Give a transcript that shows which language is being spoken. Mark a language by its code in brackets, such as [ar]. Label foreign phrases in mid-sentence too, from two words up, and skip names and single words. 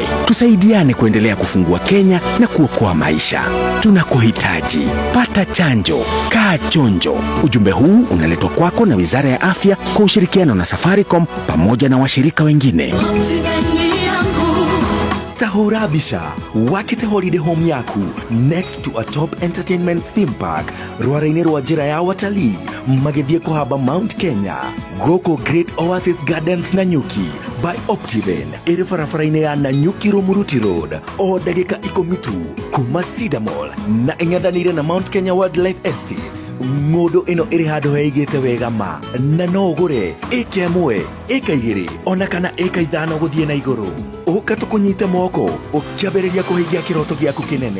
[sw] Tusaidiane kuendelea kufungua Kenya na kuokoa maisha. Tunakuhitaji. Pata chanjo. Kaa chonjo. Ujumbe huu unaletwa kwako na Wizara ya Afya kwa ushirikiano na Safaricom pamoja na washirika wengine. [ki] Tahura Bisha, wakite [en] holiday home yaku next to a top entertainment theme park, [ki] rwaraine rwa njira ya watalii magethie kuhamba Mount Kenya, goko Great Oasis Gardens Nanyuki by Optiven, iri barabara-inĩ ya Nanyuki Rumuruti Road, o ndagĩka 10 tu kuma Cedar Mall na ing'ethanĩire na Mount Kenya Wildlife Estate. Ng'ũndũ ĩno ĩrĩ handũ heigĩte wega ma, na no ũgũre ĩka 1, ĩka 2 ona kana ĩka 5 gũthiĩ na igũrũ. Ũka tũkũnyite moko ũkĩambĩrĩria kũhingia kĩroto gĩaku kĩnene.